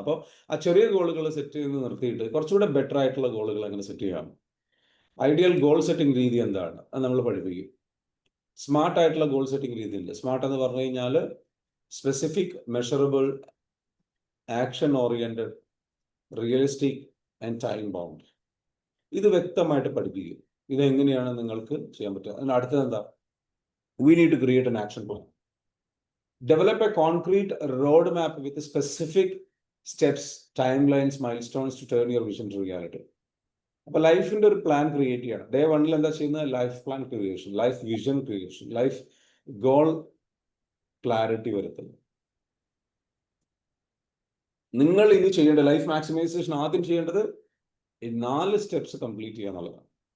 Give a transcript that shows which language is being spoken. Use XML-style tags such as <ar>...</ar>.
<ml>അപ്പോൾ ആ ചെറിയ ഗോളുകൾ സെറ്റ് ചെയ്ത് നിർത്തിയിട്ട് കുറച്ചുകൂടെ ബെറ്റർ ആയിട്ടുള്ള ഗോളുകൾ എങ്ങനെ സെറ്റ് ചെയ്യാം, ഐഡിയൽ ഗോൾ സെറ്റിംഗ് രീതി എന്താണ്, അത് നമ്മൾ പഠിപ്പിക്കും. സ്മാർട്ട് ആയിട്ടുള്ള ഗോൾ സെറ്റിംഗ് രീതി ഉണ്ട്. സ്മാർട്ട് എന്ന് പറഞ്ഞു കഴിഞ്ഞാൽ</ml> <en>Specific, measurable, action oriented, realistic and time bound.</en> <ml>ഇത് വ്യക്തമായിട്ട് പഠിപ്പിക്കും. ഇതെങ്ങനെയാണ് നിങ്ങൾക്ക് ചെയ്യാൻ പറ്റുക. അതിന് അടുത്തത് എന്താ,</ml> <en>we need to create an action plan. Develop a concrete roadmap with specific steps, timelines, milestones to turn your vision to reality.</en> <ml>അപ്പോൾ ലൈഫിന്റെ ഒരു പ്ലാൻ ക്രിയേറ്റ് ചെയ്യണം. ഡേ 1 എന്താ ചെയ്യുന്നത്, life plan creation, life vision creation, life goal clarity വരുത്തുന്നു. നിങ്ങൾ ഇനി ചെയ്യേണ്ട ലൈഫ് മാക്സിമൈസേഷൻ ആദ്യം ചെയ്യേണ്ടത് ഈ 4 സ്റ്റെപ്സ് കംപ്ലീറ്റ് ചെയ്യുക എന്നുള്ളതാണ്.</ml>